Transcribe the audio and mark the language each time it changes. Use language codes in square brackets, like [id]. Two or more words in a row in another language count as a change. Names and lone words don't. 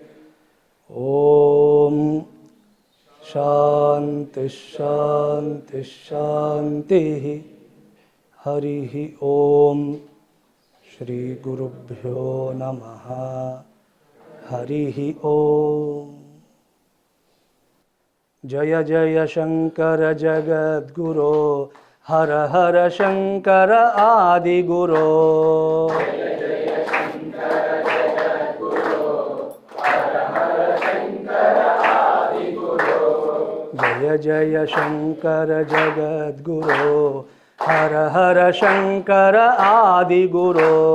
[sa] ఓం శాంతి శాంతి శాంతి. హరి ఓం. శ్రీ గురుభ్యో నమః. హరి ఓం. జయ జయ శంకర జగద్గురో हर हर शंकर आदि गुरो। जय जय शंकर जगद्गुरो, हर हर शंकर आदि गुरो।